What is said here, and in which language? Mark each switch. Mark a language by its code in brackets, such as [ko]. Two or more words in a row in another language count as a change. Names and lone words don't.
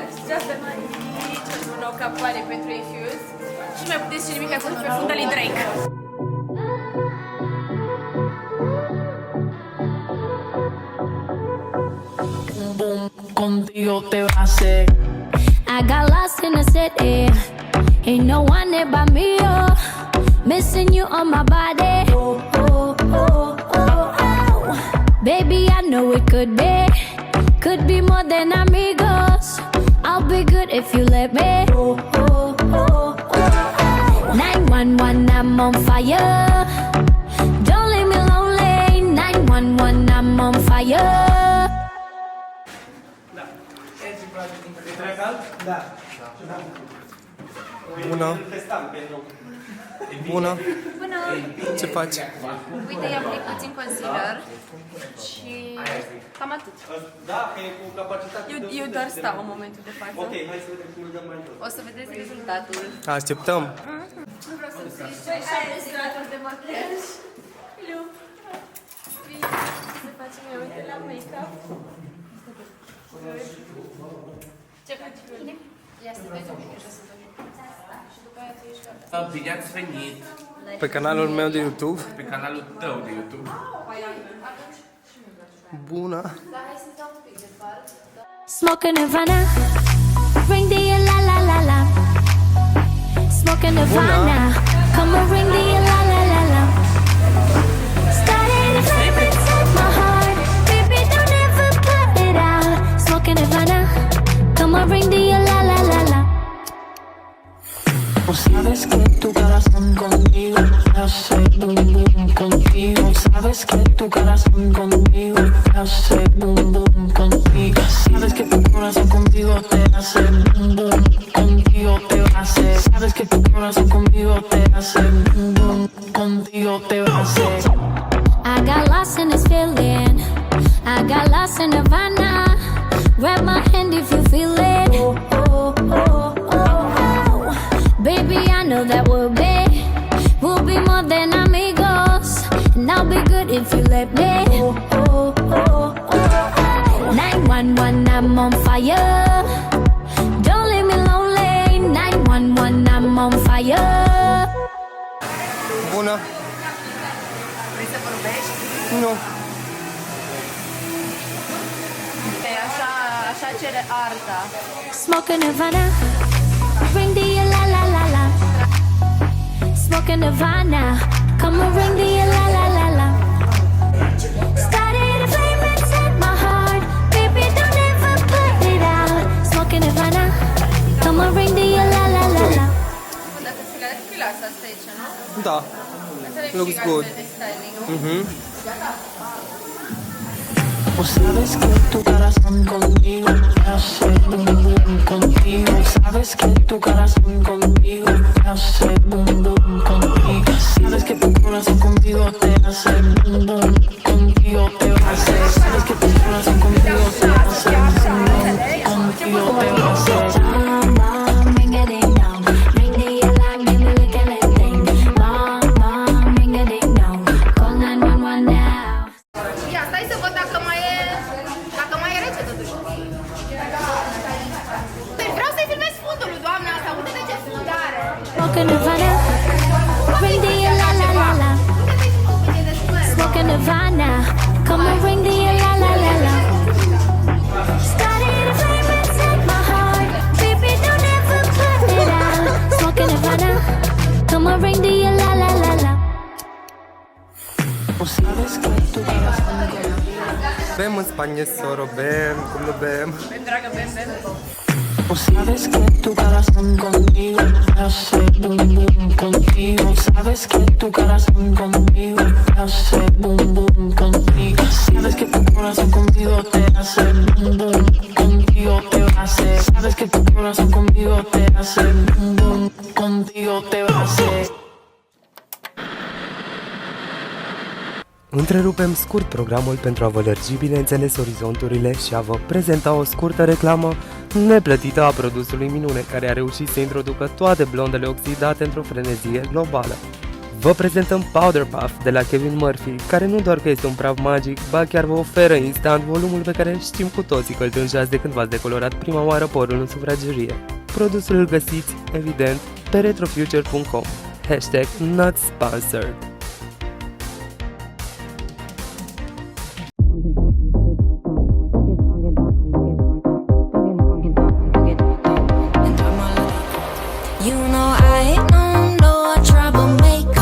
[ro] Avem aici o nouă campanie pentru Infuse și nu mai puteți zice nimic ca să fie fundă lui Drake. [es] Contigo te va a hacer. [en] I got lost in the city. Ain't no one there but me, oh. Missing you on my body. Oh, oh, oh, oh, oh. Baby, I know it could be more than amigos. I'll be good if you let me. Oh, oh, oh, oh. 911, I'm on fire. Don't leave me lonely. 911, I'm on fire. [ro] Da. Bună! Bună! Bună! Ce faci? Uite, i-am aplic puțin concealer și cam atât. Da, că e cu capacitate. Eu doar stau în momentul de față. Ok, hai să vedem cum îl dăm mai jos. O să vedeți rezultatul. Așteptăm! Nu vreau să zici, cei 7 straturi de machiaj. Iu. Bine, să facem eu, uite la make-up. Ce faci? Bine. Ia să vezi un pic, așa să vezi. Și după aia tu ești gata. Bine ați venit Pe canalul meu de YouTube. pe canalul tău de YouTube. Bună! Dar hai să dau un pic de far. [en] Smoking Havana, ring the la la la la. Smoking Havana, come and ring the la la la la. Started a flame inside my heart, baby don't ever put it out. Smoking Havana, come and ring the la la la la. [es] Sabes que tu corazón conmigo hace boom boom contigo. Sabes que tu corazón conmigo hace boom boom contigo. Sabes que tu corazón contigo te hace boom boom contigo te va a hacer. Sabes que tu corazón conmigo te hace boom boom contigo te va a hacer. [en] I got lost in this feeling. I got lost in Havana. Grab my hand if you feel it. Oh, oh, oh, oh, oh. Baby, I know that we'll be more than amigos. And I'll be good if you let me. Oh, oh, oh, oh. 911, I'm on fire. Don't leave me lonely. 911, I'm on fire. [ro] Bună! Vrei să vorbești? Nu! Așa cere arta. Smoking Havana, ring the la la la la. Smoking Havana, come and ring the la la la la. Started a flame inside my heart, baby don't ever put it out. Smoking Havana, come and ring the la la la la. Dacă ți le-ai filat asta aici, nu? Da! [en] Looks good. [es] Sabes que tu corazón conmigo hace boom boom contigo. Sabes que tu corazón conmigo hace boom boom contigo. Sabes que tu corazón conmigo te hace boom boom contigo te va a hacer. Sabes que tu corazón conmigo te hace boom boom contigo te va a hacer. [en] Bring it in now, bring the alarm, give me like a little thing. Mom, bring it in now, call 911 now. [ro] Ia, stai să văd dacă mai e rece totuși. Vreau să-i filmez fundul, doamna asta, uite-te ce fund are. [en] Smoking Havana, ring the la la la la. Smoking Havana, come and ring the la la la la. Started a flame inside my heart, baby don't ever put it out. Smoking Havana, come and ring the la la la la. [es] Sabes que tu corazón [ro] Bem în Spanie, soro, bem, cum nu bem. Bem, dragă, bem, bem. [es] Sabes que tu corazón conmigo hace boom boom contigo. Sabes que tu corazón conmigo hace boom boom contigo. Sabes que tu corazón conmigo te hace boom boom contigo te va a hacer. Sabes que tu corazón conmigo te hace boom boom contigo te va a hacer. [ro] Întrerupem scurt programul pentru a vă lărgi, bineînțeles, orizonturile și a vă prezenta o scurtă reclamă neplătită a produsului minune, care a reușit să introducă toate blondele oxidate într-o frenezie globală. Vă prezentăm Powder Puff de la Kevin Murphy, care nu doar că este un praf magic, ba chiar vă oferă instant volumul pe care știm cu toții că îl tânjați de când v-ați decolorat prima oară părul în sufragerie. Produsul îl găsiți, evident, pe retrofuture.com. [en] #not sponsored. You know I ain't no troublemaker.